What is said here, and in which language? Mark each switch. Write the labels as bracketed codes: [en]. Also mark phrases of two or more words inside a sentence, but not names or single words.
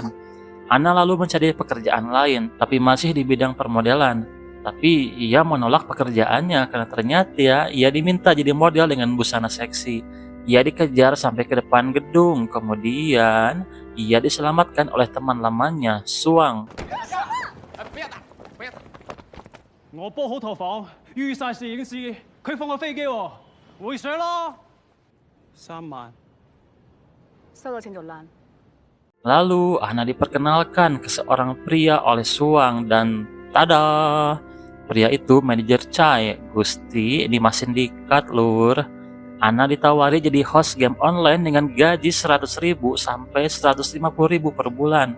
[id] Anna lalu mencari pekerjaan lain, tapi masih di bidang permodelan. Tapi ia menolak pekerjaannya karena ternyata ia diminta jadi model dengan busana seksi. Ia dikejar sampai ke depan gedung, kemudian ia diselamatkan oleh teman lamanya, Suang. [yue] 我 book 好套房，預晒攝影師，佢放個飛機喎，會水咯，3萬。收到請做爛。 [id] Lalu Anna diperkenalkan ke seorang pria oleh Suang dan tada! Pria itu manajer Chai. Gusti, ini masih sindikat lur. Anna ditawari jadi host game online dengan gaji 100.000 sampai 150.000 per bulan.